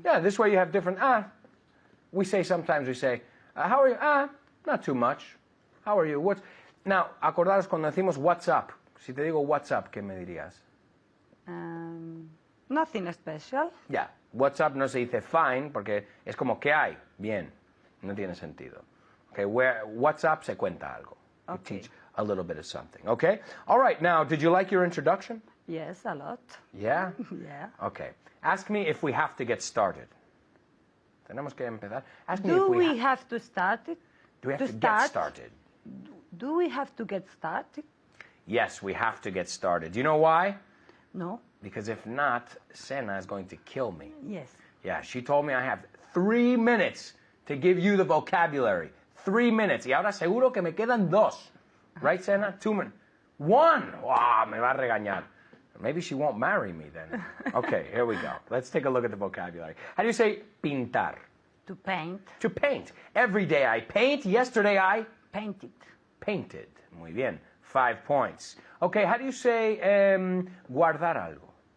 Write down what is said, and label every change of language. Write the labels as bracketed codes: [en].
[en] Yeah, this way you have different, sometimes we say, how are you? Not too much. How are you? Now, [es] acordaros cuando decimos [en] what's up. [es] Si te digo [en] what's up, [es] ¿qué me dirías? [en] Nothing special. [es] Yeah, [en] what's up [es] no se dice fine porque es como ¿qué hay? Bien. No tiene sentido. [en] Okay, what's up [es] se cuenta algo. [en] You Okay. teach a little bit of something. Okay? All right, now, did you like your introduction? Yes, a lot. Yeah? Yeah. Okay. Ask me if we have to get started. [es] Tenemos que empezar. [en] Ask me Do if we have to start it? do we have to start? get started? Do we have to get started? Yes, we have to get started. Do you know why? No. Because if not, Sena is going to kill me. Yes. Yeah, she told me I have 3 minutes to give you the vocabulary. 3 minutes. [es] Y ahora seguro que me quedan 2. [en] Right, Sena? 2 minutes. 1. Wow, [es] me va a regañar. [en] Maybe she won't marry me then. Okay, here we go. Let's take a look at the vocabulary. How do you say pintar? To paint. To paint. Every day I paint. Yesterday I Painted. painted. [es] Muy bien. [en] 5 points. Okay, how do you say guardar algo?